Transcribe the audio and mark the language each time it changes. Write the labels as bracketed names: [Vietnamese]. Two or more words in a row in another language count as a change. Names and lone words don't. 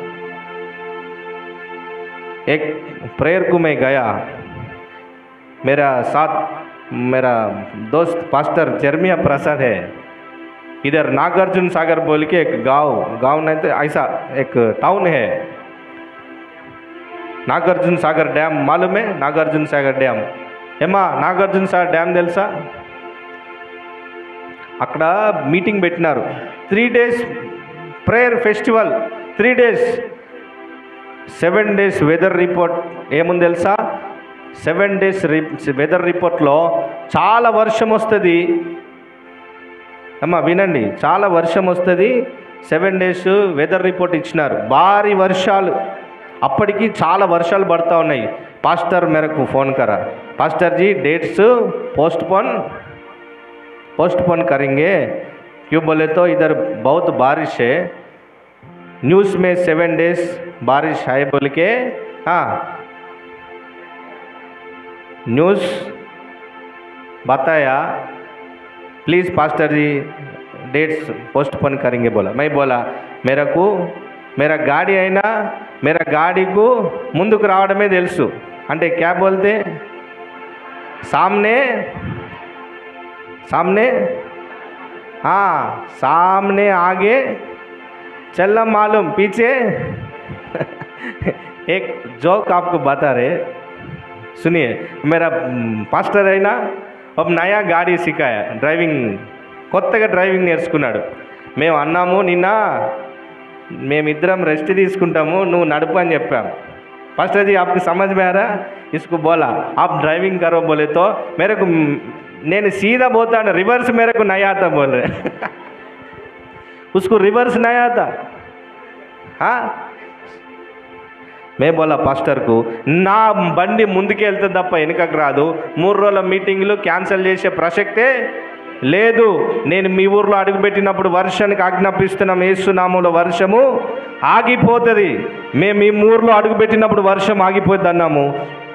[Hindi] एक प्रेयर को मैं गया, मेरा साथ मेरा दोस्त पास्टर जर्मिया प्रसाद है. इधर नागार्जुन सागर बोल के एक गांव नहीं तो ऐसा एक टाउन है. नागार्जुन सागर डैम मालूम है? [Telugu] नागार्जुन सागर डैम ఏమా నాగార్జున సాగర్ డ్యామ్ తెలుసా? అక్కడ మీటింగ్ పెట్టినారు. [English] 3 days prayer festival, 3 days, 7 days weather report [Telugu] ఏముంది తెలుసా? [English] 7 days weather reportlo [Telugu] చాలా వర్షం వస్తుంది. అమ్మా వినండి, చాలా వర్షం వస్తుంది. [English] 7 days weather report [Telugu] ఇచ్చినారు. భారీ వర్షాలు, అప్పటికి చాలా వర్షాలు పడతా ఉన్నాయి. [Hindi] पास्टर मेरे को फ़ोन करा, पास्टर जी [English] dates postpone [Hindi] करेंगे. क्यों बोले तो इधर बहुत बारिश है, न्यूज़ में 7 days बारिश है बोल के. हाँ, न्यूज़ बताया, [English] please pastor [Hindi] जी [English] dates postpone [Hindi] करेंगे बोला. मैं बोला मेरे को मेरा गाड़ी है ना, मेरा गाड़ी को [Telugu] ముందుకు రావడమే తెలుసు అంటే [Hindi] क्या बोलते, सामने हाँ, सामने आगे चलना मालूम, पीछे. एक जोक आपको बता रहे, सुनिए. मेरा पास्टर है ना, अब नया गाड़ी सिखाया, ड्राइविंग [Telugu] కొత్తగా డ్రైవింగ్ నేర్చుకున్నాడు. మేము అన్నాము నిన్న మేమిద్దరం రెస్ట్ తీసుకుంటాము, నువ్వు నడుపు అని చెప్పాం. [Hindi] पास्टर जी आपको समझ में आ रहा? इसको बोला आप ड्राइविंग करो बोले तो मेरे को, నేను सीधा बोलता ना, रिवर्स मेरे को नहीं आता बोल रहे. उसको रिवर्स नहीं आता. हाँ, मैं बोला [Telugu] పాస్టర్కు, నా బండి ముందుకు వెళ్తుంది తప్ప వెనుకకు రాదు. 3 రోజుల మీటింగ్లు క్యాన్సిల్ చేసే ప్రసక్తే లేదు. నేను మీ ఊర్లో అడుగుపెట్టినప్పుడు వర్షానికి ఆజ్ఞాపిస్తున్నాం, యేసునామములో వర్షము ఆగిపోతుంది. మేము మీ ఊర్లో అడుగుపెట్టినప్పుడు వర్షం ఆగిపోద్ది అన్నాము.